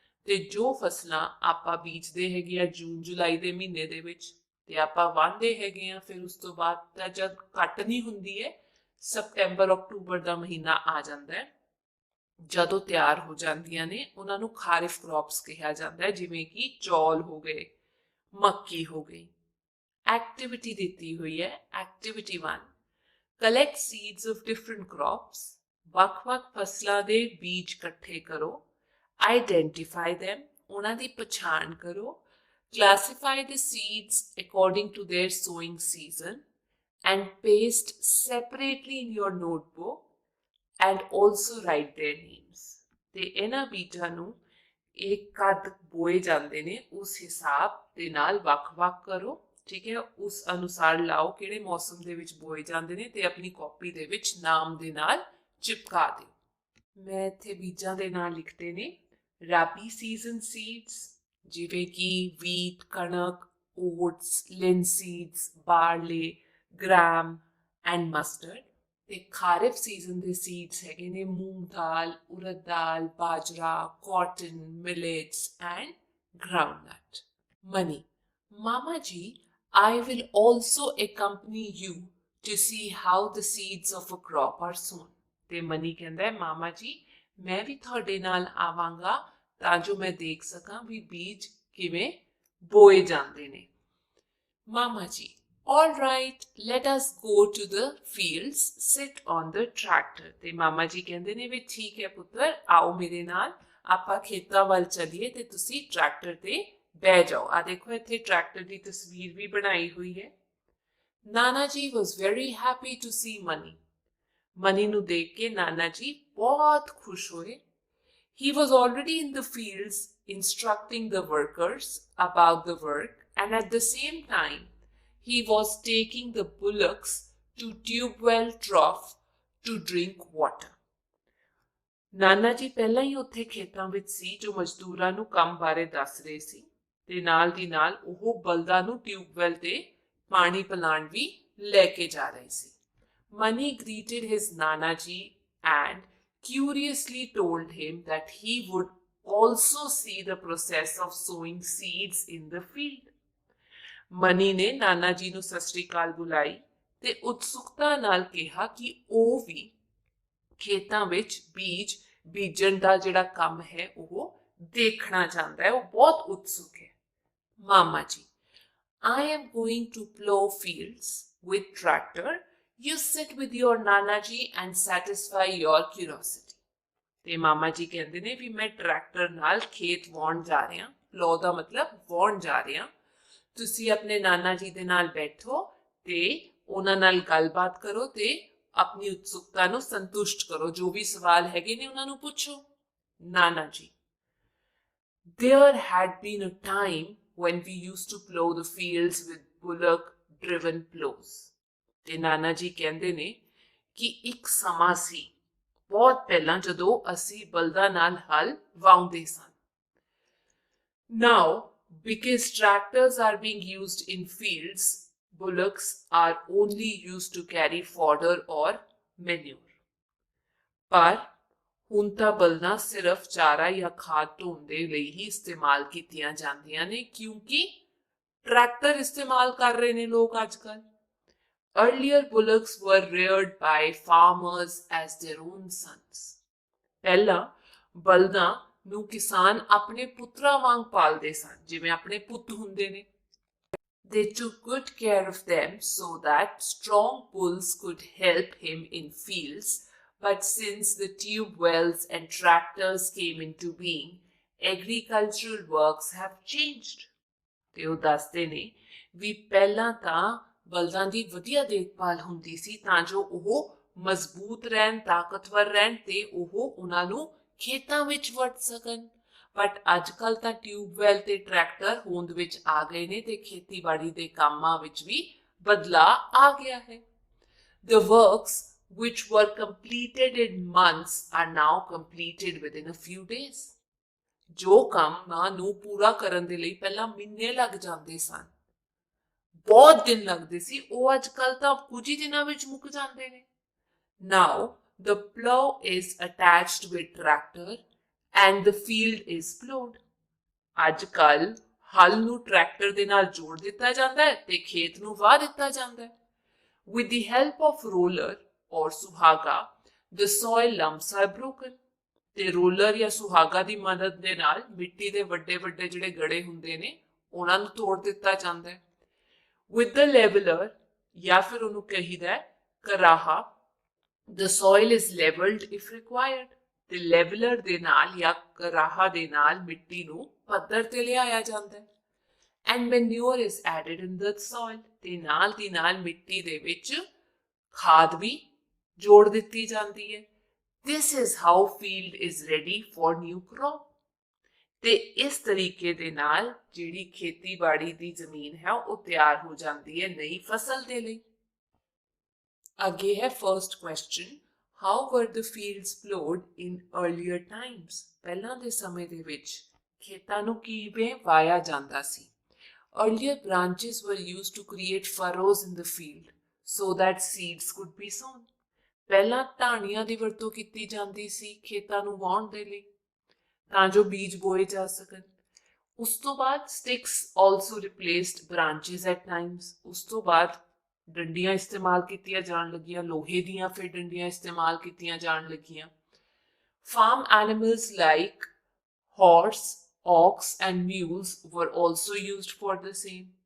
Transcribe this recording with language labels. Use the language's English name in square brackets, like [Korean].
[Punjabi] ਤੇ ਜੋ ਫਸਲਾਂ ਆਪਾਂ ਬੀਜਦੇ ਹੈਗੇ ਆ ਜੂਨ ਜੁਲਾਈ ਦੇ ਮਹੀਨੇ ਦੇ ਵਿੱਚ ਤੇ ਆਪਾਂ ਵਾਹੁੰਦੇ ਹੈਗੇ ਆ, ਫਿਰ ਉਸ ਤੋਂ ਬਾਅਦ ਤਾਂ ਜਦ ਕੱਟਣੀ ਹੁੰਦੀ ਹੈ ਸਪਟੈਂਬਰ ਅਕਤੂਬਰ ਦਾ ਮਹੀਨਾ ਆ ਜਾਂਦਾ ਹੈ, ਜਦੋਂ ਤਿਆਰ ਹੋ ਜਾਂਦੀਆਂ ਨੇ ਉਹਨਾਂ ਨੂੰ ਖਾਰਿਫ ਕ੍ਰੌਪਸ ਕਿਹਾ ਜਾਂਦਾ ਹੈ, ਜਿਵੇਂ ਕਿ ਚੌਲ ਹੋ ਗਏ, ਮੱਕੀ ਹੋ ਗਈ। [English] activity [Punjabi] ਦਿੱਤੀ ਹੋਈ ਹੈ। [English] Activity 1, collect seeds of different crops. [Punjabi] ਵੱਖ-ਵੱਖ ਫਸਲਾਂ ਦੇ ਬੀਜ ਇਕੱਠੇ ਕਰੋ। [English] Identify them, [Punjabi] ਉਹਨਾਂ ਦੀ ਪਛਾਣ ਕਰੋ। [English] Classify the seeds according to their sowing season and paste separately in your notebook and also write their names. [Punjabi] ਤੇ ਇਹਨਾਂ ਬੀਜਾਂ ਨੂੰ ਇੱਕ ਕਦ ਬੋਏ ਜਾਂਦੇ ਨੇ ਉਸ ਹਿਸਾਬ ਦੇ ਨਾਲ ਵੱਖ-ਵੱਖ ਕਰੋ, ਠੀਕ ਹੈ, ਉਸ ਅਨੁਸਾਰ ਲਾਓ ਕਿਹੜੇ ਮੌਸਮ ਦੇ ਵਿੱਚ ਬੋਏ ਜਾਂਦੇ ਨੇ ਤੇ ਆਪਣੀ ਕਾਪੀ ਦੇ ਵਿੱਚ ਨਾਮ ਦੇ ਨਾਲ ਚਿਪਕਾ ਦਿਓ। ਮੈਂ ਇੱਥੇ ਬੀਜਾਂ ਦੇ ਨਾਂ ਲਿਖਦੇ ਨੇ। [English] rabi season seeds [Punjabi] ਜਿਵੇਂ ਕਿ ਵੀਟ, ਕਣਕ, oats, ਲਿਨਸੀਡਸ, barley, gram and mustard. ਤੇ ਖਾਰਿਫ ਸੀਜ਼ਨ ਦੇ ਸੀਡਸ ਹੈਗੇ ਨੇ ਮੂੰਗ ਦਾਲ, ਉੜਦ ਦਾਲ, ਬਾਜਰਾ, cotton, millets and groundnut. [English] ਮਨੀ, ਮਾਮਾ ਜੀ, I will also accompany you to see how the seeds of a crop are sown. [Punjabi] ਤੇ ਮਨੀ ਕਹਿੰਦਾ ਹੈ ਮਾਮਾ ਜੀ ਮੈਂ ਵੀ ਤੁਹਾਡੇ ਨਾਲ ਆਵਾਂਗਾ ਤਾਂ ਜੋ ਮੈਂ ਦੇਖ ਸਕਾਂ ਵੀ ਬੀਜ ਕਿਵੇਂ ਬੋਏ ਜਾਂਦੇ ਨੇ। [English] Mama ji, all right, let us go to the fields, sit on the tractor. [Punjabi] ਤੇ ਮਾਮਾ ਜੀ ਕਹਿੰਦੇ ਨੇ ਵੀ ਠੀਕ ਹੈ ਪੁੱਤਰ, ਆਓ ਮੇਰੇ ਨਾਲ ਆਪਾਂ ਖੇਤਾਂ ਵੱਲ ਚੱਲੀਏ ਤੇ ਤੁਸੀਂ ਟਰੈਕਟਰ ਤੇ ਬਹਿ ਜਾਓ। ਆ ਦੇਖੋ ਇੱਥੇ ਟਰੈਕਟਰ ਦੀ ਤਸਵੀਰ ਵੀ ਬਣਾਈ ਹੋਈ ਹੈ। Nana ji [English] was very happy to see Mani. [Punjabi] Money ਨੂੰ ਦੇਖ ਕੇ ਨਾਨਾ ਜੀ ਬਹੁਤ ਖੁਸ਼ ਹੋਏ। [English] He was already in the fields instructing the workers about the work, and at the same time he was taking the bullocks to Tubewell Trough to drink water. [Punjabi] Nana ji ਪਹਿਲਾਂ ਹੀ ਉੱਥੇ ਖੇਤਾਂ ਵਿੱਚ ਸੀ ਜੋ ਮਜ਼ਦੂਰਾਂ ਨੂੰ ਕੰਮ ਬਾਰੇ ਦੱਸ ਰਹੇ ਸੀ ਤੇ ਨਾਲ ਦੀ ਨਾਲ ਉਹ ਬਲਦਾਂ ਨੂੰ ਟਿਊਬਵੈਲ ਤੇ ਪਾਣੀ ਪਿਲਾਉਣ ਵੀ ਲੈ ਕੇ ਜਾ ਰਹੇ ਸੀ। [English] Mani greeted his Nana ji and curiously told him that he would also see the process of sowing seeds in the field. [Punjabi] Mani ਨੇ ਨਾਨਾ ਜੀ ਨੂੰ ਸਤਿ ਸ੍ਰੀ ਅਕਾਲ ਬੁਲਾਈ ਤੇ ਉਤਸੁਕਤਾ ਨਾਲ ਕਿਹਾ ਕਿ ਉਹ ਵੀ ਖੇਤਾਂ ਵਿੱਚ ਬੀਜ ਬੀਜਣ ਦਾ ਜਿਹੜਾ ਕੰਮ ਹੈ ਉਹ ਦੇਖਣਾ ਚਾਹੁੰਦਾ ਹੈ, ਉਹ ਬਹੁਤ ਉਤਸੁਕ ਹੈ। [English] ਮਾਮਾ ਜੀ, I am going to plow fields with tractor. You sit with your Nana ji and satisfy your curiosity. [Punjabi] ਤੇ ਮਾਮਾ ਜੀ ਕਹਿੰਦੇ ਨੇ ਵੀ ਮੈਂ ਟਰੈਕਟਰ ਨਾਲ ਖੇਤ ਵਾਹੁਣ ਜਾ ਰਿਹਾ। ਪਲੋ ਦਾ ਮਤਲਬ ਵਾਹੁਣ ਜਾ ਰਿਹਾ। ਤੁਸੀਂ ਆਪਣੇ ਨਾਨਾ ਜੀ ਦੇ ਨਾਲ ਬੈਠੋ ਤੇ ਉਹਨਾਂ ਨਾਲ ਗੱਲਬਾਤ ਕਰੋ ਤੇ ਆਪਣੀ ਉਤਸੁਕਤਾ ਨੂੰ ਸੰਤੁਸ਼ਟ ਕਰੋ। ਜੋ ਵੀ ਸਵਾਲ ਹੈਗੇ ਨੇ ਉਹਨਾਂ ਨੂੰ ਪੁੱਛੋ। [English] ਨਾਨਾ ਜੀ, There had been a time when we used to plow the fields with bullock-driven plows. [Punjabi] ਤੇ ਨਾਨਾ ਜੀ ਕਹਿੰਦੇ ਨੇ ਕਿ ਇੱਕ ਸਮਾਂ ਸੀ ਬਹੁਤ ਪਹਿਲਾਂ ਜਦੋਂ ਅਸੀਂ ਬਲਦਾਂ ਨਾਲ ਹਲ ਵਾਹੁੰਦੇ ਸਨ। [English] Now, because tractors are being used in fields, bullocks are only used to carry fodder or manure. [Punjabi] ਪਰ ਹੁਣ ਤਾਂ ਬਲਦਾਂ ਸਿਰਫ ਚਾਰਾ ਜਾਂ ਖਾਦ ਢੋਣ ਦੇ ਲਈ ਹੀ ਇਸਤੇਮਾਲ ਕੀਤੀਆਂ ਜਾਂਦੀਆਂ ਨੇ ਕਿਉਂਕਿ ਟਰੈਕਟਰ ਇਸਤੇਮਾਲ ਕਰ ਰਹੇ ਨੇ ਲੋਕ ਅੱਜ ਕੱਲ੍ਹ। [English] Earlier bullocks were reared by farmers as their own sons. [Punjabi] ਪਹਿਲਾਂ ਬਲਦਾਂ ਨੂੰ ਕਿਸਾਨ ਆਪਣੇ ਪੁੱਤਰਾਂ ਵਾਂਗ ਪਾਲਦੇ ਸਨ, ਜਿਵੇਂ ਆਪਣੇ ਪੁੱਤ ਹੁੰਦੇ ਨੇ। [English] They took good care of them so that strong bulls could help him in fields, but since the tube wells and tractors came into being, agricultural works have changed. [Punjabi] ਤੇ ਉਹ ਦੱਸਦੇ ਨੇ ਵੀ ਪਹਿਲਾਂ ਤਾਂ ਬਲਦਾਂ ਦੀ ਵਧੀਆ ਦੇਖਭਾਲ ਹੁੰਦੀ ਸੀ ਤਾਂ ਜੋ ਉਹ ਮਜ਼ਬੂਤ ਰਹਿਣ, ਤਾਕਤਵਰ ਰਹਿਣ ਤੇ ਉਹ ਉਹਨਾਂ ਨੂੰ ਖੇਤਾਂ ਵਿੱਚ ਵਰਤ ਸਕਣ। ਬਟ ਅੱਜ ਕੱਲ੍ਹ ਤਾਂ ਟਿਊਬਵੈਲ ਤੇ ਟਰੈਕਟਰ ਹੋਂਦ ਵਿੱਚ ਆ ਗਏ ਨੇ ਤੇ ਖੇਤੀਬਾੜੀ ਦੇ ਕੰਮਾਂ ਵਿੱਚ ਵੀ ਬਦਲਾਅ ਆ ਗਿਆ ਹੈ। [English] The works which were completed in months are now completed within a few days. [Punjabi] ਜੋ ਕੰਮਾਂ ਨੂੰ ਪੂਰਾ ਕਰਨ ਦੇ ਲਈ ਪਹਿਲਾਂ ਮਹੀਨੇ ਲੱਗ ਜਾਂਦੇ ਸਨ, ਬਹੁਤ ਦਿਨ ਲੱਗਦੇ ਸੀ, ਉਹ ਅੱਜ ਕੱਲ੍ਹ ਤਾਂ ਕੁਝ ਹੀ ਦਿਨਾਂ ਵਿੱਚ ਮੁੱਕ ਜਾਂਦੇ ਨੇ। [English] Now the plow is attached with tractor and the field is plowed. [Punjabi] ਅੱਜ ਕੱਲ੍ਹ ਹਲ ਨੂੰ ਟਰੈਕਟਰ ਦੇ ਨਾਲ ਜੋੜ ਦਿੱਤਾ ਜਾਂਦਾ ਹੈ ਤੇ ਖੇਤ ਨੂੰ ਵਾਹ ਦਿੱਤਾ ਜਾਂਦਾ ਹੈ। [English] With the help of roller or ਸੁਹਾਗਾ, the soil lumps are broken. [Punjabi] ਤੇ ਰੋਲਰ ਜਾਂ ਸੁਹਾਗਾ ਦੀ ਮਦਦ ਦੇ ਨਾਲ ਮਿੱਟੀ ਦੇ ਵੱਡੇ ਵੱਡੇ ਜਿਹੜੇ ਗੜੇ ਹੁੰਦੇ ਨੇ ਉਹਨਾਂ ਨੂੰ ਤੋੜ ਦਿੱਤਾ ਜਾਂਦਾ ਹੈ। [English] With the leveler [Punjabi] ਜਾਂ ਫਿਰ ਉਹਨੂੰ ਕਹੀਦਾ ਹੈ [English] ਕਰਾਹਾ, the soil is leveled if required. [Punjabi] ਤੇ ਲੈਵਲਰ ਦੇ ਨਾਲ ਜਾਂ ਕਰਾਹਾ ਦੇ ਨਾਲ ਮਿੱਟੀ ਨੂੰ ਪੱਧਰ ਤੇ ਲਿਆਇਆ ਜਾਂਦਾ ਹੈ। [English] And manure is added in the soil. [Punjabi] ਤੇ ਨਾਲ ਦੀ ਨਾਲ ਮਿੱਟੀ ਦੇ ਵਿੱਚ ਖਾਦ ਵੀ ਜੋੜ ਦਿੱਤੀ ਜਾਂਦੀ ਹੈ। [English] This is how field is ready for new crop. [Punjabi] ਤੇ ਇਸ ਤਰੀਕੇ ਦੇ ਨਾਲ ਜਿਹੜੀ ਖੇਤੀਬਾੜੀ ਦੀ ਜ਼ਮੀਨ ਹੈ ਉਹ ਤਿਆਰ ਹੋ ਜਾਂਦੀ ਹੈ ਨਈ ਫਸਲ ਦੇ ਲਈ। ਅੱਗੇ ਹੈ [English] First question, how were the fields plowed in earlier times? [Punjabi] ਪਹਿਲਾਂ ਦੇ ਸਮੇਂ ਦੇ ਵਿੱਚ ਖੇਤਾਂ ਨੂੰ ਕਿਵੇਂ ਵਾਇਆ ਜਾਂਦਾ ਸੀ? [English] Earlier branches were used to create furrows in the field so that seeds could be sown. [Punjabi] ਪਹਿਲਾਂ ਟਾਹਣੀਆਂ ਦੀ ਵਰਤੋਂ ਕੀਤੀ ਜਾਂਦੀ ਸੀ ਖੇਤਾਂ ਨੂੰ ਵਾਹੁਣ ਦੇ ਲਈ ਤਾਂ ਜੋ ਬੀਜ ਬੋਏ ਜਾ ਸਕਣ। ਉਸ ਤੋਂ ਬਾਅਦ [English] sticks also replaced branches at times. [Punjabi] ਉਸ ਤੋਂ ਬਾਅਦ ਡੰਡੀਆਂ ਇਸਤੇਮਾਲ ਕੀਤੀਆਂ ਜਾਣ ਲੱਗੀਆਂ, ਲੋਹੇ ਦੀਆਂ ਫਿਰ ਡੰਡੀਆਂ ਇਸਤੇਮਾਲ ਕੀਤੀਆਂ ਜਾਣ ਲੱਗੀਆਂ। [English] Farm animals like horse, ox and mules were also used for the same.